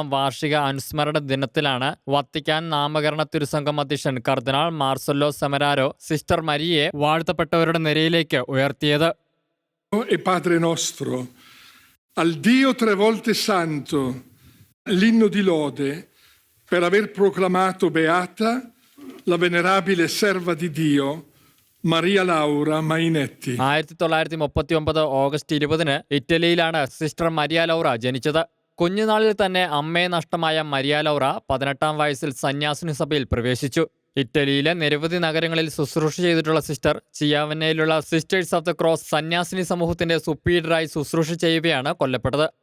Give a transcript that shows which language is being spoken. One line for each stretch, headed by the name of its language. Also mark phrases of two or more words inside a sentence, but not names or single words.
Malayalam: വാർഷിക അനുസ്മരണ ദിനത്തിലാണ് വത്തിക്കാൻ നാമകരണ തിരുസംഘം അധ്യക്ഷൻ കർദിനാൾ മാർസെല്ലോ സെമരാരോ സിസ്റ്റർ മരിയയെ വാഴ്ത്തപ്പെട്ടവരുടെ നിരയിലേക്ക് ഉയർത്തിയത്.
Italian: E Padre nostro, al Dio 3 volte santo, l'inno di lode per aver proclamato beata la venerabile serva di Dio മറിയ ലൗറ മൈനെറ്റി.
Malayalam: 1939 ഓഗസ്റ്റ് 20 ഇറ്റലിയിലാണ് സിസ്റ്റർ മരിയ ലൗറ ജനിച്ചത്. കുഞ്ഞുനാളിൽ തന്നെ അമ്മയെ നഷ്ടമായ മരിയ ലൗറ 18ാം വയസ്സിൽ സന്യാസിനി സഭയിൽ പ്രവേശിച്ചു. ഇറ്റലിയിലെ നിരവധി നഗരങ്ങളിൽ ശുശ്രൂഷ ചെയ്തിട്ടുള്ള സിസ്റ്റർ ചിയാവന്നയിലുള്ള സിസ്റ്റേഴ്സ് ഓഫ് ദ ക്രോസ് സന്യാസിനി സമൂഹത്തിന്റെ സുപ്പീരിയറായി ശുശ്രൂഷ ചെയ്യവെയാണ് കൊല്ലപ്പെട്ടത്.